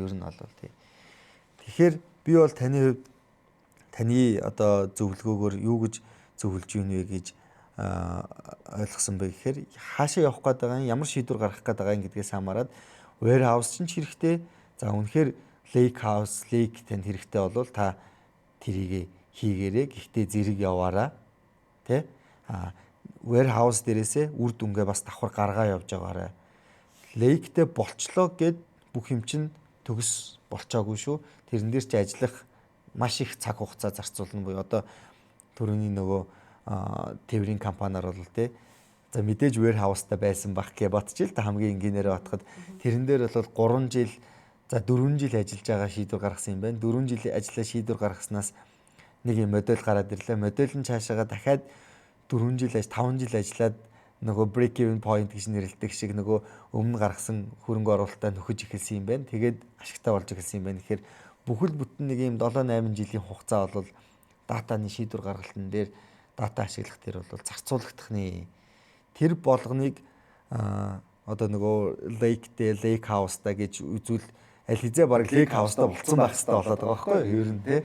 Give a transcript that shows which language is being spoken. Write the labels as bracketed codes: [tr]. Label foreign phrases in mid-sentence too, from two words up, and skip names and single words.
[mn] Ер нь бол тий. Тэгэхээр би бол таны хувьд таны одоо зөвлөгөөгөөр юу гэж зөвлөж ийн вэ гэж ойлгосон бэ гэхээр хаашаа явах гээд байгаа юм, ямар шийдвэр гаргах гээд байгаа юм гэдгээс хамаарат warehouse чинь хэрэгтэй. За үнэхээр [en] lake house, [mn] lake танд хэрэгтэй болвол та тэрийг хийгээрэй. Гэхдээ зэрэг яваараа тий. Warehouse дээрээсээ үр дүнгээ бас давхар гаргаа явж байгаарай. Lake-тэй болчлоо гэд бүх юм чинь төгс болчоогүй шүү. Тэрэн дээр чи ажиллах маш их цаг хугацаа зарцуулна буюу одоо түрүүний нөгөө тээврийн компаниар бол тий за мэдээж warehouse-та байсан бах гэж бодчих л та хамгийн энгийнээрээ батхад тэрэн дээр бол 3 жил за 4 жил ажиллаж байгаа шийдвэр гаргасан юм байна. 4 жил ажиллаа шийдвэр гаргаснаас нэг юм модель гараад ирлээ. Модель нь цаашаага дахиад 4 жил 5 жил ажиллаад нөгөө [en] break even point [mn] гэж нэрлэдэг шиг нөгөө өмнө гаргасан хөрөнгө оруулалтаа нөхөж эхэлсэн юм байна. Тэгээд ашигтай болж эхэлсэн юм байна. Тэгэхээр бүхэл бүтэн нэг юм 7-8 жилийн хугацаа бол датаны шийдвэр гаргалтын дээр дата ашиглах дээр бол зарцуулагдах нэ. Тэр болгоныг одоо нөгөө [en] lake house-та [mn] гэж үзүүл аль хэзээ баг [en] lake house-та [mn] болцсон байх хэрэгтэй болоод байгаа байхгүй юу? Ер нь тий.